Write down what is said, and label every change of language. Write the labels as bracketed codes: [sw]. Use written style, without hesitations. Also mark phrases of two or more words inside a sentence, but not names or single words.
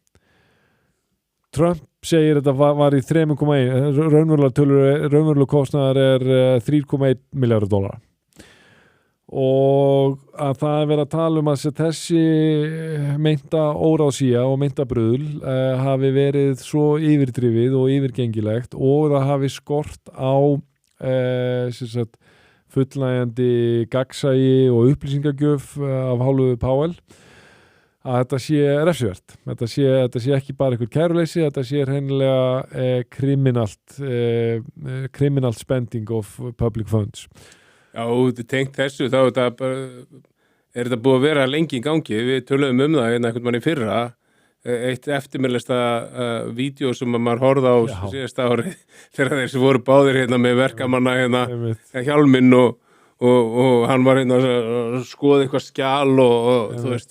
[is] Trump segir þetta var í 3,1 raunverulega kostnaðar er 3,1 miljardur dollara og að það er verið að tala um að þessi meinta óráðsía og meinta bruðl hafi verið svo yfirdrifið og yfirgengilegt og það hafi skort á fullnægjandi gagnsæi og upplýsingagjöf af hálfu Powell að þetta sé refsivert þetta sé ekki bara einhver kæruleysi þetta sé hreinlega [en] criminal spending of public funds [is] Já, þetta tengt þessu þá er þetta búið að vera lengi í gangi við töluðum það einhvern mann í fyrra eitt eftirminnlegasta vídeo sem maður horfði á síðasta ári þegar þeir sem voru báðir hérna með verkamanna hérna hjálminn og hann var hérna að skoða eitthvað skjal og þú veist